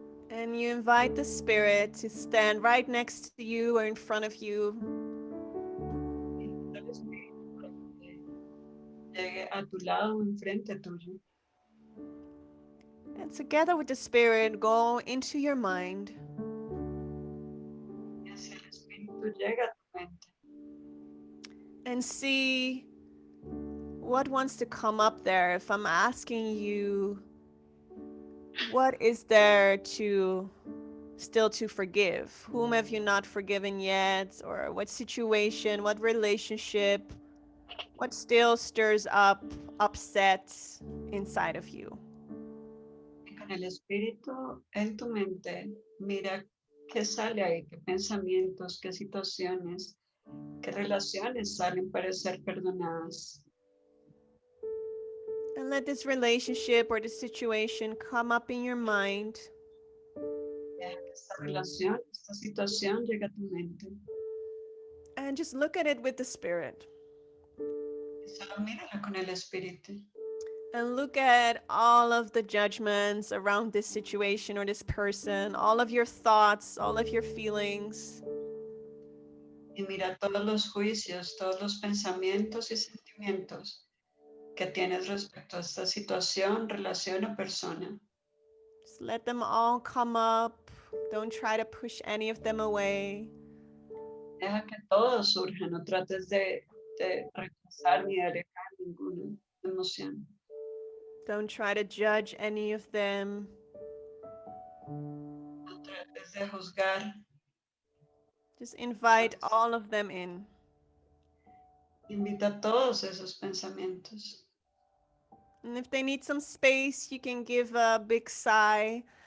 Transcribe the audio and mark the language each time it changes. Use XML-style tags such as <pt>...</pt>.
<en>And you invite the spirit to stand right next to you or in front of you.</en> <es>El espíritu para que llegue a tu lado, enfrente tuyo.</es> <en>And together with the spirit, go into your mind.</en> <es>Y así el espíritu llega a tu mente.</es> <en>And see what wants to come up there. If I'm asking you, what is there to still to forgive? Whom have you not forgiven yet? Or what situation, what relationship, what still stirs up upset inside of you?</en> <es>Y con el espíritu en tu mente, mira ¿Qué sale ahí? ¿Qué pensamientos, qué situaciones, qué relaciones salen para ser perdonadas?</es> <en>And let this relationship or this situation come up in your mind.</en> <es>Deja que esta relación, esta situación llegue a tu mente.</es> <en>And just look at it with the Spirit.</en> <es>Y solo mírala con el espíritu.</es> <en>And look at all of the judgments around this situation or this person, all of your thoughts, all of your feelings.</en> <es>Y mira todos los juicios, todos los pensamientos y sentimientos que tienes respecto a esta situación, relación o persona.</es> <en>Just let them all come up. Don't try to push any of them away.</en> <es>Deja que todo surja, no trates de rechazar ni de alejar ninguna emoción.</es> <en>Don't try to judge any of them.</en> <es>No trates de juzgar.</es> <en>Just invite all of them in.</en> <es>Invita todos esos pensamientos.</es> <en>And if they need some space, you can give a big sigh.</en>